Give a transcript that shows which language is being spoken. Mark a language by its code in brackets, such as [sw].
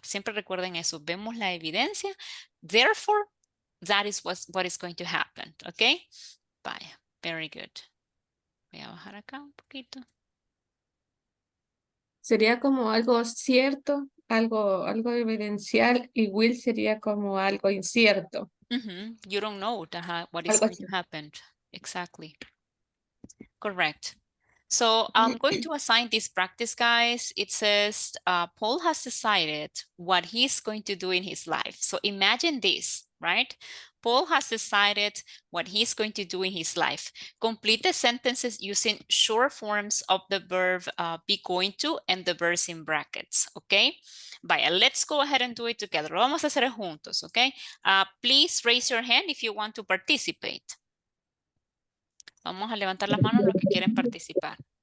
[es] Siempre recuerden eso, vemos la evidencia, [en] therefore, that is what is going to happen, ¿ok? Vaya, very good. [es] Voy a bajar acá un poquito. Sería como algo cierto, algo evidencial, y will sería como algo incierto. [en] You don't know what is going to happen. Exactly. Correct. So I'm going to assign this practice, guys. It says Paul has decided what he's going to do in his life. So imagine this, right? Paul has decided what he's going to do in his life. Complete the sentences using short forms of the verb be going to and the verbs in brackets, okay? Vaya, let's go ahead and do it together. [es] Lo vamos a hacer juntos, okay? [en] Please raise your hand if you want to participate. [es] Vamos a levantar las manos los que quieren participar.